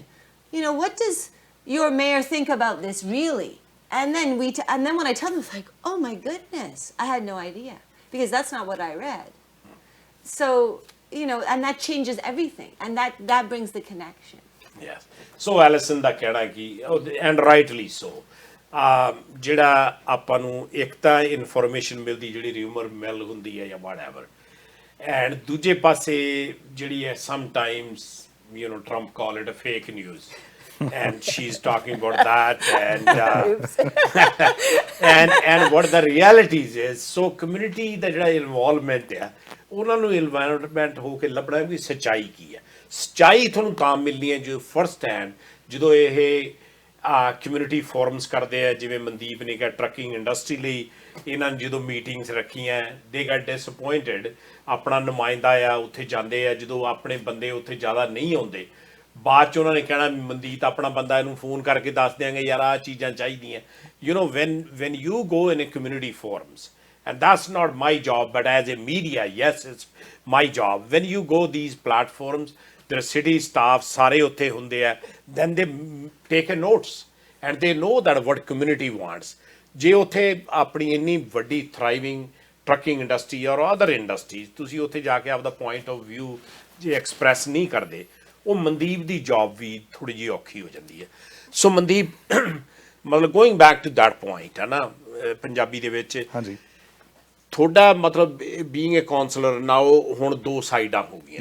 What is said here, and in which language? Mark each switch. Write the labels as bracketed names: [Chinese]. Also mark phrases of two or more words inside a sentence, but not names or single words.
[English] What does your mayor think about this really? And then when I tell them, it's like, oh my goodness, I had no idea because that's not what I read. So, and that changes everything, and that brings the connection. Yes. So [Punjabi] Alison ਦਾ ਕਹਿਣਾ ਕਿ [English] and rightly so [Punjabi] ਜਿਹੜਾ ਆਪਾਂ ਨੂੰ ਇੱਕ ਤਾਂ ਇਨਫੋਰਮੇਸ਼ਨ ਮਿਲਦੀ ਜਿਹੜੀ ਰਿਊਮਰ ਮਿਲ ਹੁੰਦੀ ਹੈ ਜਾਂ [English] whatever and [Punjabi] ਦੂਜੇ ਪਾਸੇ ਜਿਹੜੀ ਹੈ [English] sometimes Trump call it a fake news and she's talking about that and what the realities is so community [Punjabi] ਦਾ ਜਿਹੜਾ involvement ਹੈ ਉਹਨਾਂ ਨੂੰ ਇਨਵਾਇਰਨਮੈਂਟ ਹੋ ਕੇ ਲੱਭਣਾ ਵੀ ਸੱਚਾਈ ਕੀ ਹੈ ਸੱਚਾਈ ਤੁਹਾਨੂੰ ਤਾਂ ਮਿਲਣੀ ਹੈ ਜੋ [English] first hand [Punjabi] ਜਦੋਂ ਇਹ [English] community forums [Punjabi] ਕਰਦੇ ਆ ਜਿਵੇਂ ਮਨਦੀਪ ਨੇ ਕਿਹਾ [English] trucking industry [Punjabi] ਲਈ ਇਹਨਾਂ ਨੇ ਜਦੋਂ ਮੀਟਿੰਗਸ ਰੱਖੀਆਂ [English] they get disappointed [Punjabi] ਆਪਣਾ ਨੁਮਾਇੰਦਾ ਆ ਉੱਥੇ ਜਾਂਦੇ ਆ ਜਦੋਂ ਆਪਣੇ ਬੰਦੇ ਉੱਥੇ ਜ਼ਿਆਦਾ ਨਹੀਂ ਆਉਂਦੇ ਬਾਅਦ 'ਚ ਉਹਨਾਂ ਨੇ ਕਹਿਣਾ ਮਨਦੀਪ ਆਪਣਾ ਬੰਦਾ ਇਹਨੂੰ ਫੋਨ ਕਰਕੇ ਦੱਸ ਦਿਆਂਗੇ ਯਾਰ ਆਹ ਚੀਜ਼ਾਂ ਚਾਹੀਦੀਆਂ [English] when you go in a community forums and that's not my job but as a media yes it's my job when you go these platforms their city staff [Punjabi] ਸਾਰੇ ਉੱਥੇ ਹੁੰਦੇ ਆ, [English] then they take a notes and they know that what community wants. [Punjabi] ਜੇ ਉੱਥੇ ਆਪਣੀ ਇੰਨੀ ਵੱਡੀ [English] thriving trucking industry or other industries [Punjabi] ਤੁਸੀਂ ਉੱਥੇ ਜਾ ਕੇ ਆਪਦਾ [English] point of view [Punjabi] ਜੇ ਐਕਸਪ੍ਰੈਸ ਨਹੀਂ ਕਰਦੇ, ਉਹ ਮਨਦੀਪ ਦੀ ਜੌਬ ਵੀ ਥੋੜ੍ਹੀ ਜਿਹੀ ਔਖੀ ਹੋ ਜਾਂਦੀ ਹੈ। ਸੋ ਮਨਦੀਪ ਮਤਲਬ [English] going back to that point [Punjabi] ਹੈ ਨਾ, ਪੰਜਾਬੀ ਦੇ ਵਿੱਚ ਹਾਂਜੀ ਤੁਹਾਡਾ ਮਤਲਬ [English] being a counsellor [Punjabi] ਨਾ, ਉਹ ਹੁਣ ਦੋ ਸਾਈਡਾਂ ਹੋ ਗਈਆਂ।